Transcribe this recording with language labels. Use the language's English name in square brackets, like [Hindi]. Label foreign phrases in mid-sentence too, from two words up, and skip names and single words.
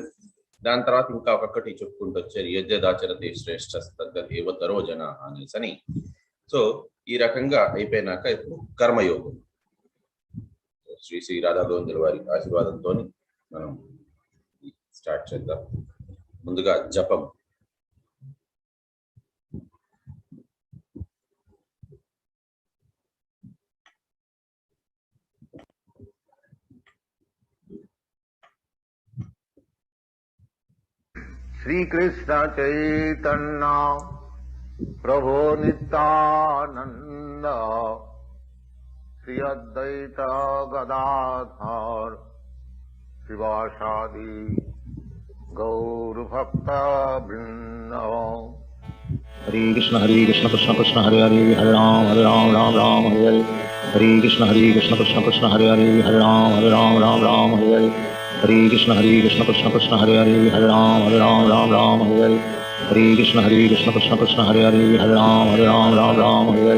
[Telugu] దాని తర్వాత ఇంకా ఒక్కొక్కటి చెప్పుకుంటూ వచ్చారు, [Sanskrit] యజ్ఞదాచరతే శ్రేష్ఠ ఏవతరో జన [Telugu] అనేసని. సో ఈ రకంగా అయిపోయినాక ఇప్పుడు కర్మయోగం. శ్రీ శ్రీ రాధా గోవిందుల వారి ఆశీర్వాదంతో మనం స్టార్ట్ చేద్దాం. ముందుగా జపం. [Sanskrit] श्री कृष्ण चैतन्य प्रभु नित्यानंद श्री अद्वैत गदाधर शिवासादि गौर भक्त वृंद. हरे कृष्ण कृष्ण कृष्ण हरे हरे, हरे राम राम राम हरे हरे. हरे कृष्ण कृष्ण कृष्ण हरे हरे, हरे राम राम राम हरे हरे. हरे कृष्ण कृष्ण कृष्ण हरे हरे, हरे राम राम हरे हरे. हरे कृष्ण कृष्ण कृष्ण हरे हरे, हरे राम राम हरे हरे.